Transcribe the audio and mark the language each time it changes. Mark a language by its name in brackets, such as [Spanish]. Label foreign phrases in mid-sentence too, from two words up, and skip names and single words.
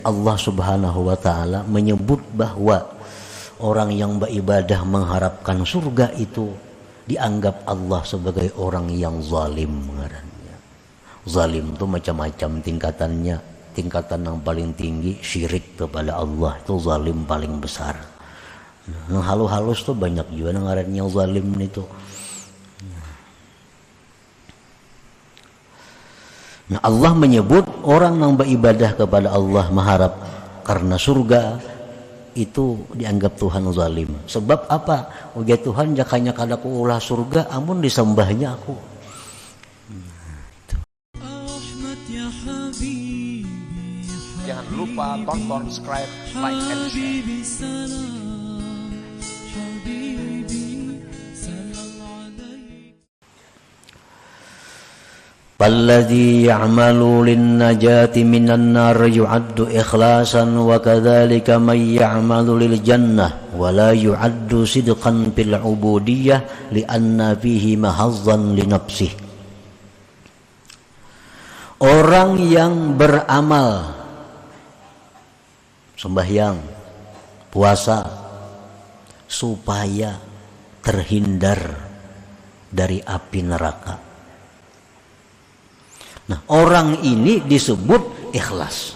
[Indonesian] Allah Subhanahu wa taala menyebut bahwa orang yang beribadah mengharapkan surga itu dianggap Allah sebagai orang yang zalim ngarannya. Zalim itu macam-macam tingkatannya. Tingkatan yang paling tinggi syirik kepada Allah, itu zalim paling besar. Nah, halus-halus tuh banyak juga ngarannya zalim itu. Nah, Allah menyebut orang yang beribadah kepada Allah mengharap karena surga itu dianggap Tuhan zalim. Sebab apa? [Banjar] Uga Tuhan jakanya kadaku ulah surga amun disembahnya aku. [Indonesian] Jangan lupa tonton, [English] subscribe, like, and share. [Arabic] فالذي يعمل للنجاة من النار يعد إخلاصا وكذلك من يعمل للجنة ولا يعد صدقا في العبودية لأن فيه محظا لنفسه. [Indonesian] Orang yang beramal sembahyang, puasa supaya terhindar dari api neraka. Nah, orang ini disebut ikhlas.